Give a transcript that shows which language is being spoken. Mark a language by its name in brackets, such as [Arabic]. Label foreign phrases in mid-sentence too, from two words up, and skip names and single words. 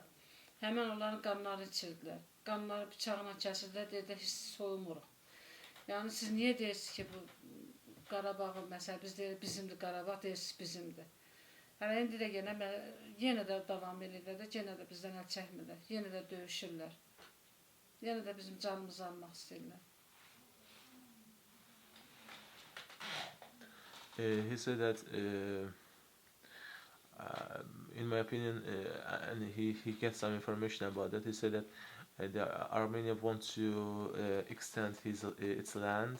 [Azerbaijani] Həmən onların qanları içirdilər. Qanları bıçağına kəsirdilər, dedilər, hiç soyumuruq. Yəni, siz niyə deyirsiniz ki, bu Qarabağı, məsələn, biz deyirik, bizimdir Qarabağ, deyirsiniz, bizimdir. Hələ indi də yenə də davam edirlər də, yenə də bizdən əl çəkmirlər, yenə də döyüşürlər. Yenə də bizim canımızı almaq istəyirlər. [English] He said that, in my opinion, and he gets some information about that. He said that the Armenia wants to extend its land.